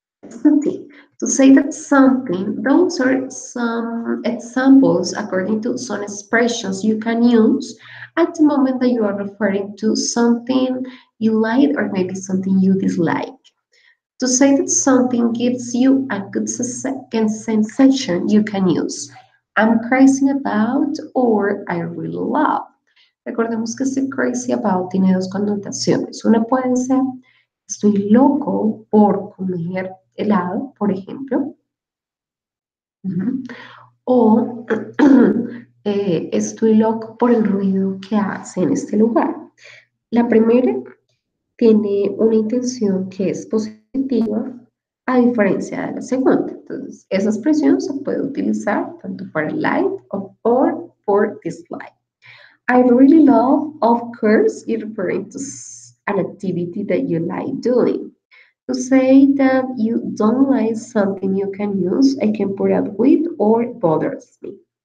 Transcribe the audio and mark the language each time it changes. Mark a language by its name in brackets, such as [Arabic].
[English] Something to say that something, those are some examples according to some expressions you can use at the moment that you are referring to something you like or maybe something you dislike. To say that something gives you a good sensation, you can use I'm crazy about or I really love. [Spanish] Recordemos que este crazy about tiene dos connotaciones. Una puede ser estoy loco por comer helado, por ejemplo. O estoy loco por el ruido que hace en este lugar. La primera tiene una intención que es positiva a diferencia de la segunda. Entonces, esa expresión se puede utilizar tanto para like o por dislike. [English] I really love, of course, you're referring to an activity that you like doing. To say that you don't like something you can use, I can put up with or bothers me.